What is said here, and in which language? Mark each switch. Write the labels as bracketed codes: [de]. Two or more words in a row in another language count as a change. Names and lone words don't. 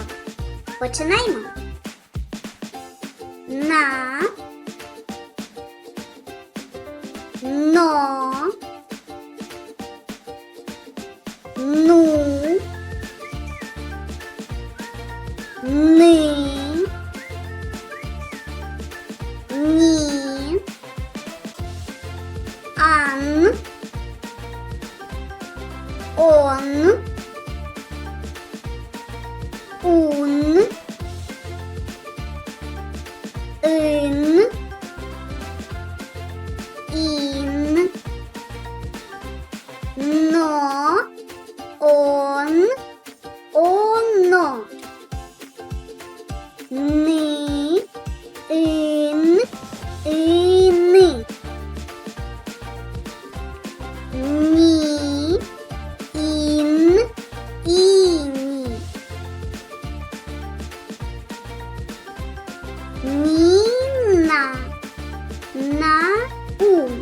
[uk] Починаємо. На, но, ну, ни, ні, ан, он, ун, ин, ін, но, он, оно, ни, ин, ини, ні, ін, іні, ніна, наум.